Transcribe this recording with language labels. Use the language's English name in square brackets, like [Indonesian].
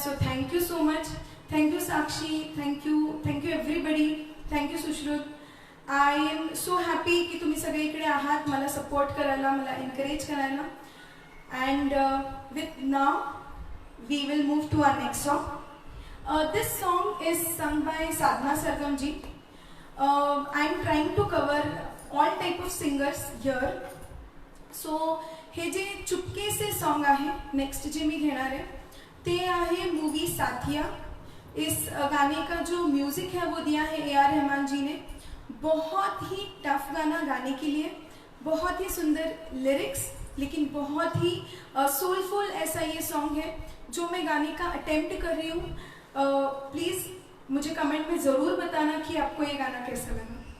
[English] So thank you so much. Thank you Sakshi, thank you everybody, thank you Sushrut. I am so happy [Marathi] की तुम्ही सगळे इकडे आहात मला सपोर्ट करायला, मला एनकरेज करायला. [English] And with now we will move to our next song. This song is sung by Sadhana Sargam ji. I am trying to cover all type of singers here. So [Marathi] हे जे चुपके से song आहे next जे मी घेणार आहे ते आहे movie साथिया. [Hindi] इस गाने का जो म्यूजिक है वो दिया है A.R. रहमान जी ने. बहुत ही टफ गाना गाने के लिए, बहुत ही सुंदर लिरिक्स, लेकिन बहुत ही सोलफुल ऐसा ये सॉन्ग है जो मैं गाने का अटेम्प्ट कर रही हूँ. प्लीज़ मुझे कमेंट में ज़रूर बताना कि आपको ये गाना कैसा लगा.